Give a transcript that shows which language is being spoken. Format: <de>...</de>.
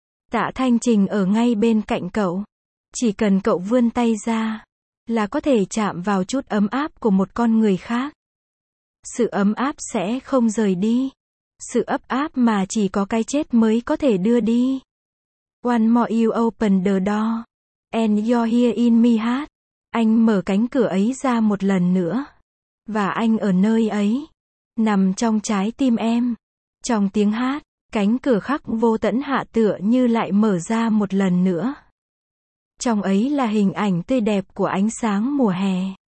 <vi>Tạ Thanh Trình ở ngay bên cạnh cậu. Chỉ cần cậu vươn tay ra, là có thể chạm vào chút ấm áp của một con người khác. Sự ấm áp sẽ không rời đi. Sự ấm áp mà chỉ có cái chết mới có thể đưa đi.</vi> <en>One more you open the door, and you're here in my heart.</en> <vi>Anh mở cánh cửa ấy ra một lần nữa. Và anh ở nơi ấy. Nằm trong trái tim em. Trong tiếng hát, cánh cửa khắc vô tận hạ tựa như lại mở ra một lần nữa. Trong ấy là hình ảnh tươi đẹp của ánh sáng mùa hè.</vi>